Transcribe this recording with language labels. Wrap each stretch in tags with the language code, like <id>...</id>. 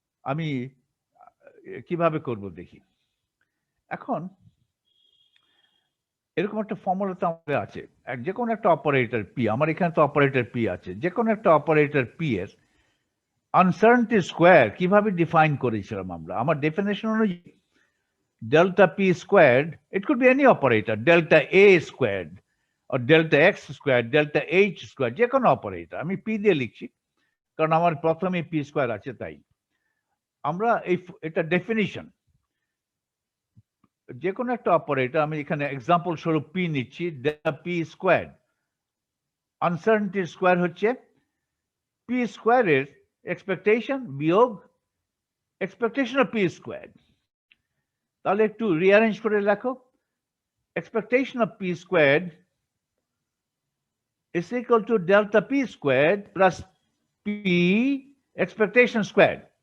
<bn>আমি কিভাবে করব দেখি। এখন এরকম একটা ফর্মুলা তো আমাদের আছে, যে কোনো একটা অপারেটর পি, আমার এখানে তো অপারেটর পি আছে, যে কোনো একটা অপারেটর পি এর আনসার্টেনটি স্কোয়ার কিভাবে ডিফাইন করেছিলাম আমরা। আমার ডেফিনেশন অনুযায়ী delta p squared,</bn> <en>it could be any operator, delta a squared or delta x squared, delta h squared,</en> <bn>যে কোনো অপারেটর আমি পি দিয়ে লিখছি কারণ আমার প্রথমে পি স্কোয়ার আছে। তাই আমরা এটা ডেফিনিশন, যে কোনো একটা অপারেটর, আমি এখানে এক্সাম্পল স্বরূপ পি নিচ্ছি, delta P square. Uncertainty square হচ্ছে পি স্কোয়ারের এক্সপেকটেশন বিয়োগ এক্সপেকটেশন অফ পি স্কোয়ার। তাহলে একটু রিঅ্যারেঞ্জ করে লেখো,</bn> <en>expectation of p squared is equal to delta p squared plus p expectation squared.</en>